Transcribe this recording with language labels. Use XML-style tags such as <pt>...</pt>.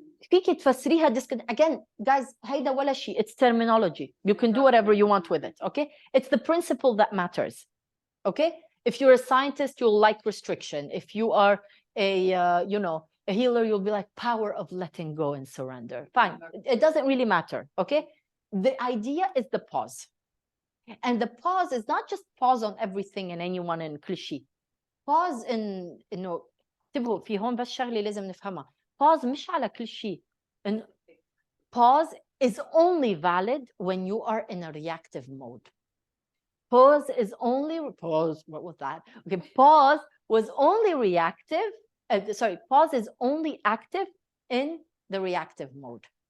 <ar>فيك تفسريها</ar> <en>again, guys,</en> <ar>هيدا ولا شيء.</ar> <en>It's terminology. You can do whatever you want with it. Okay, it's the principle that matters. Okay, if you're a scientist, you'll like restriction. If you are a a healer, you'll be like power of letting go and surrender. Fine, it doesn't really matter. Okay, the idea is the pause, and the pause is not just pause on everything and anyone and cliché. Pause in</en> <ar>انه انتبهوا في هون بس شغله لازم نفهمها. Pause مش على كل شيء.</ar> <en>And pause is only valid when you are in a reactive mode. Pause is only pause. What was that? Okay, pause was only reactive. Pause is only active in the reactive mode.</en>